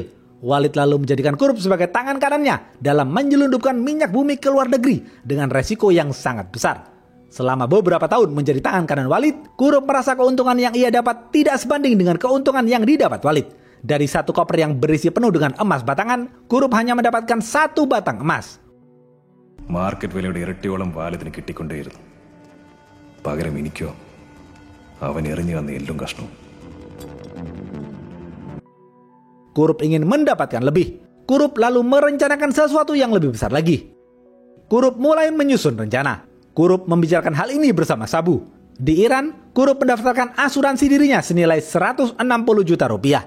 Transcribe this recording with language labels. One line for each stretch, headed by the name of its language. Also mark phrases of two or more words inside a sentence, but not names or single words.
Indonesian: Walid lalu menjadikan Kurup sebagai tangan kanannya dalam menyelundupkan minyak bumi ke luar negeri dengan resiko yang sangat besar. Selama beberapa tahun menjadi tangan kanan Walid, Kurup merasa keuntungan yang ia dapat tidak sebanding dengan keuntungan yang didapat Walid. Dari satu koper yang berisi penuh dengan emas batangan, Kurup hanya mendapatkan 1 batang emas.
Malayalam: മാർക്കറ്റ് വിലയുടെ ഇരട്ടിയോളം വാലിദിന് കിട്ടിക്കൊണ്ടേയിരുന്നു. പകരം എനിക്കോ അവൻ എറിഞ്ഞു വന്ന എല്ലും കഷ്ണവും.
Indonesian: Kurup ingin mendapatkan lebih. Kurup lalu merencanakan sesuatu yang lebih besar lagi. Kurup mulai menyusun rencana. Kurup membicarakan hal ini bersama Sabu. Di Iran, Kurup mendaftarkan asuransi dirinya senilai 160 juta rupiah.